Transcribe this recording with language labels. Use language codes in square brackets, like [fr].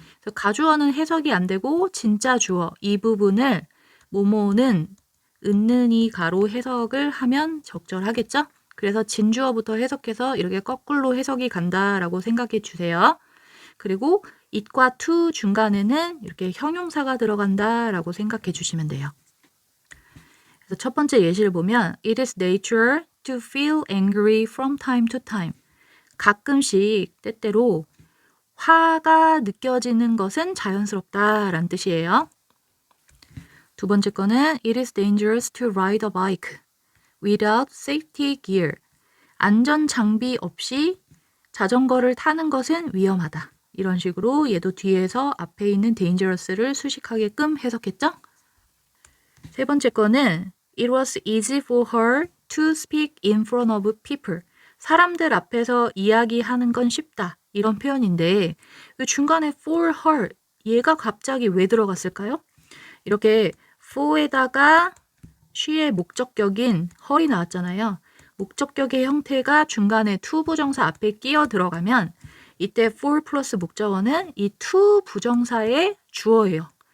[ko] 그래서 가주어는 해석이 안 되고 진짜 주어 이 부분을 뭐뭐는 은는이 가로 해석을 하면 적절하겠죠. 그래서 진주어부터 해석해서 이렇게 거꾸로 해석이 간다라고 생각해 주세요. 그리고 it과 to 중간에는 이렇게 형용사가 들어간다라고 생각해 주시면 돼요. 그래서 첫 번째 예시를 보면 [en] It is natural to feel angry from time to time. [ko] 가끔씩 때때로 화가 느껴지는 것은 자연스럽다라는 뜻이에요. 두 번째 거는 [en] It is dangerous to ride a bike without safety gear. [ko] 안전 장비 없이 자전거를 타는 것은 위험하다. 이런 식으로 얘도 뒤에서 앞에 있는 dangerous를 수식하게끔 해석했죠? 세 번째 거는 [en] It was easy for her to speak in front of people. [ko] 사람들 앞에서 이야기하는 건 쉽다. 이런 표현인데 왜 중간에 for her 얘가 갑자기 왜 들어갔을까요? 이렇게 for에다가 she의 목적격인 her이 나왔잖아요. 목적격의 형태가 중간에 to 부정사 앞에 끼어 들어가면 이때 for 플러스 목적어는 이 to 부정사의 주어예요.